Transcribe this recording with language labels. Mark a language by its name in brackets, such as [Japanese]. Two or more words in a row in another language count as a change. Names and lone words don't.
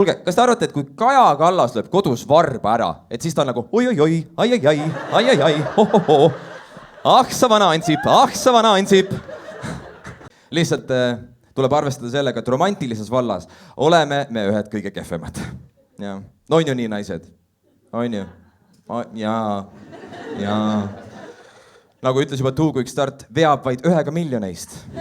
[Estonian] Kuulge, kas te arvate, et kui Kaja Kallas lööb kodus varba ära, et siis ta on nagu oi-oi-oi, ai-ai-ai, ho-ho-ho. Ah, sa vana Ansip. Lihtsalt tuleb arvestada sellega, et romantilises vallas oleme me ühed kõige kehvemad. Ja. No on ju nii, naised? On ju? Jaa. Nagu ütles juba Two Quick Start, veab vaid 1 miljoneist.